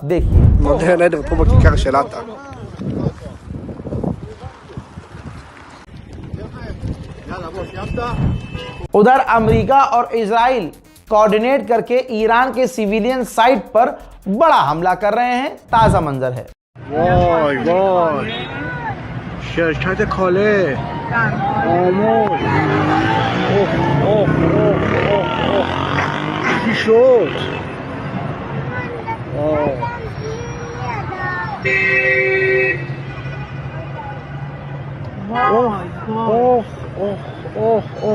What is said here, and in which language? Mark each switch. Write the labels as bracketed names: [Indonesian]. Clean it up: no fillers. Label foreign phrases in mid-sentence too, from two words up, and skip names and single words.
[Hindi] देखिए, उधर अमेरिका और इजराइल कोऑर्डिनेट करके ईरान के सिविलियन साइट पर बड़ा हमला कर रहे हैं। ताजा मंजर है। [Persian] وای وای شرکت کاله آموز اوه اوه اوه اوه اوه چی شد اوه اوه اوه اوه اوه